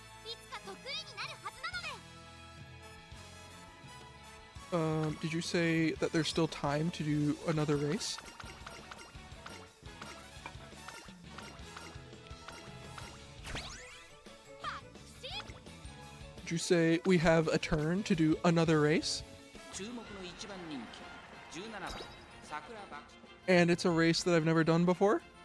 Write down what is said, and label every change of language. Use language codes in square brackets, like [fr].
[ja] いつか得意になるはずなので。 [en] Did you say that there's still time to do another race? Did you say we have a turn to do another race? [ja] 注目の一番人気17番桜爆 [en] And it's a race that I've never done before?